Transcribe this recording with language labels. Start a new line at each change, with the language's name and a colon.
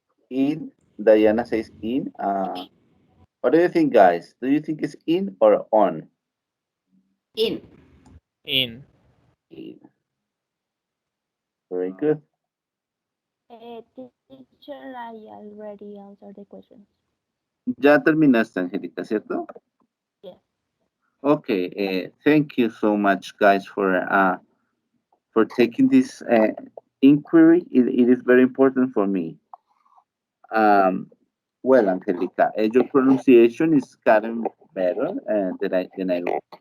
English: In. Diana says in. What do you think, guys? Do you think it's in or on? In. In. In. Very good. Teacher, I already answered the question.
Spanish: Ya terminaste, Angélica, ¿cierto?
English: Yes. Okay. Thank you so much, guys, for taking this inquiry. It is very important for me. Um, well, Angelica, your pronunciation is gotten better than I remember.